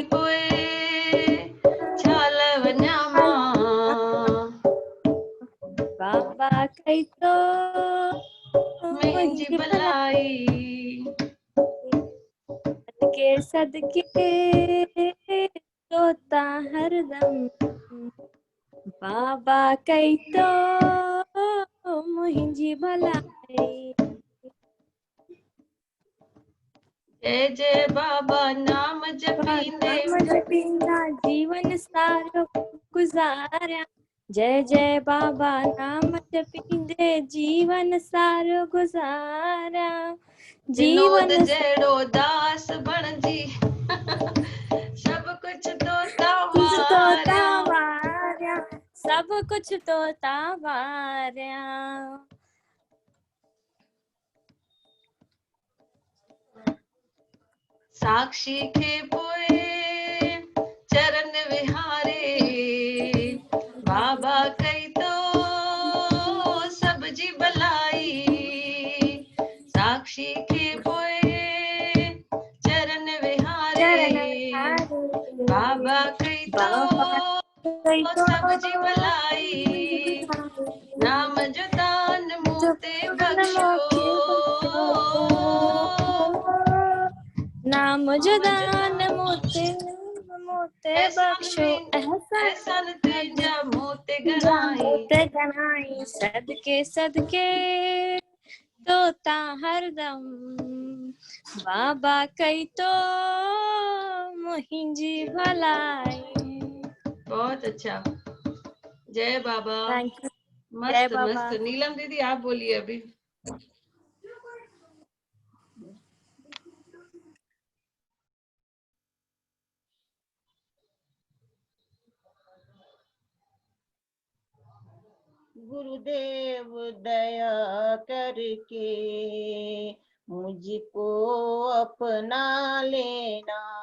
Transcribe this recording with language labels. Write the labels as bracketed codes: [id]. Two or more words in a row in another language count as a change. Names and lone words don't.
[sd] पोइ छाल वञा मां, बाबा कई तो मुंहिंजी मुंहिंजी भलाई, सदके सदके तोता हरदम, बाबा कई तो मुंहिंजी भलाई, जय जय बाबा नाम जपींदे, नाम जपींदा जीवन सारो गुज़ारिया, जय जय बाबा नाम जपींदे जीवन सारो गुज़ारिया, विनोद जीवन जहिड़ो दास बणजी सभु कुझु तोता तोता वारिया, वारिया, सब कुछ तोता वारिया, साक्षी खे पोइ चरण विहारे, बाबा कई तो सब जी भलाई, साक्षी खे पोइ चरण विहारे, चरण विहारे, बाबा कई तो बाबा कई तो सब जी भलाई, नाम जो दान मूं ते बख्शो, नाम जो दान मोते मोते एहसान बख्शो, एहसान तुंहिंजा मूं ते जा घणाई, मोते घणाई, सदके सदके तोता हरदम, बाबा कई तो मुंहिंजी भलाई। [hi] बहुत अच्छा, जय बाबा। [en] thank you. जय [hi] मस्त बाबा। मस्त। नीलम दीदी आप बोलिए अभी। गुरुदेव दया करके मुझको अपना लेना,